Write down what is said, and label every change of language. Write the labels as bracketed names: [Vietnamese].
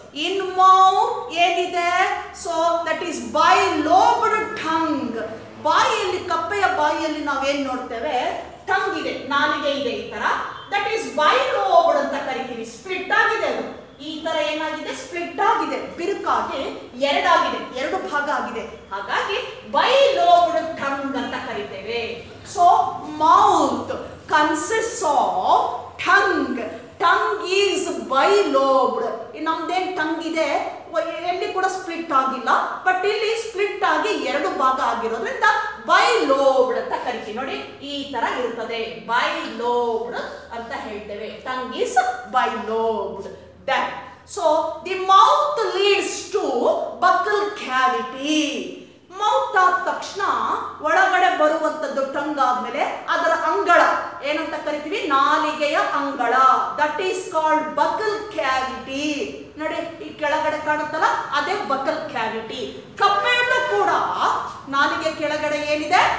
[English] In mouth [Kannada] ಏನಿದೆ? [English] So that is bilobed tongue. [Kannada] ಬಾಯಿಯಲ್ಲಿ, ಕಪ್ಪೆಯ ಬಾಯಿಯಲ್ಲಿ ನಾವೇನ್ ನೋಡ್ತೇವೆ? ಟಂಗ್ ಇದೆ, ನಾಲಿಗೆ ಇದೆ ಈ ತರ. [English] that is bilobed [Kannada] ಅಂತ ಕರಿತೀವಿ. ಸ್ಪ್ಲಿಟ್ ಆಗಿದೆ ಅದು, ಈ ತರ ಏನಾಗಿದೆ? ಸ್ಪ್ಲಿಟ್ ಆಗಿದೆ, ಬಿರುಕಾಗಿ ಎರಡಾಗಿದೆ, ಎರಡು ಭಾಗ ಆಗಿದೆ. ಹಾಗಾಗಿ ಬೈಲೋಬ್ಡ್ ಟಂಗ್ ಅಂತ ಕರಿತೇವೆ. [English] So mouth consists of tongue. Tongue is bilobed. [Kannada] ನಮ್ದೇನ್ ಟಂಗ್ ಇದೆ, ಎಲ್ಲಿ ಕೂಡ ಸ್ಪ್ಲಿಟ್ ಆಗಿಲ್ಲ, ಬಟ್ ಇಲ್ಲಿ ಸ್ಪ್ಲಿಟ್ ಆಗಿ ಎರಡು ಭಾಗ ಆಗಿರೋದ್ರಿಂದ ಬೈಲೋಬ್ಡ್ ಅಂತ ಕರಿತೀವಿ. ನೋಡಿ ಈ ತರ ಇರುತ್ತದೆ, ಬೈಲೋಬ್ಡ್ ಅಂತ ಹೇಳ್ತೇವೆ. [English] Tongue is bilobed. That so the mouth leads to buccal cavity. [Kannada] Mouth ಆದ ತಕ್ಷಣ ಒಳಗಡೆ ಬರುವಂತದ್ದು ಟಂಗ್ ಆದ್ಮೇಲೆ ಅದರ ಅಂಗಳ ಏನಂತ ಕರಿತೀವಿ? ನಾಲಿಗೆಯ ಅಂಗಳ. [English] That is called buccal cavity. [Kannada] ನೋಡಿ ಈ ಕೆಳಗಡೆ ಕಾಣುತ್ತಲ್ಲ, ಅದೇ ಬಕಲ್ ಕ್ಯಾವಿಟಿ. ಕಪ್ಪೆಯಲ್ಲೂ ಕೂಡ ನಾಲಿಗೆ ಕೆಳಗಡೆ ಏನಿದೆ?